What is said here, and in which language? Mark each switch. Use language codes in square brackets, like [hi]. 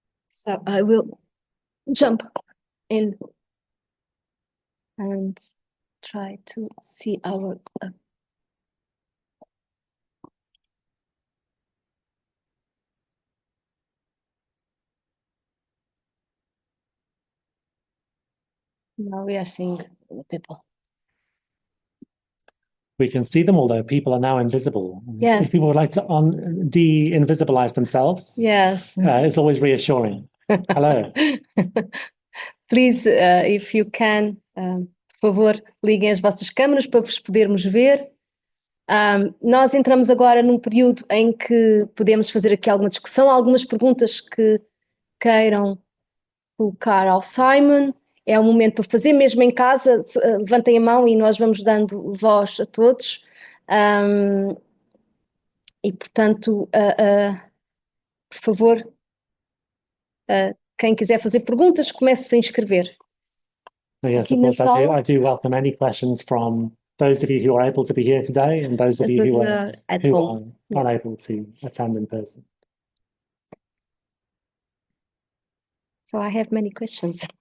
[en] So I will jump in and try to see our now we are seeing the people. We can see them, although people are now invisible. Yes. If people would like to de-invisibilize themselves, yes, it's always reassuring. Hello. Please, if you can, [pt] por favor, liguem as vossas câmaras para vos podermos ver. Nós entramos agora num período em que podemos fazer aqui alguma discussão, algumas perguntas que queiram colocar ao Simon. É um momento para fazer, mesmo em casa, levantem a mão e nós vamos dando voz a todos. E, portanto, por favor, quem quiser fazer perguntas, comece a inscrever. [en] Yes, of course, I do welcome any questions from those of you who are able to be here today and those of you who are unable to attend in person. So I have many questions.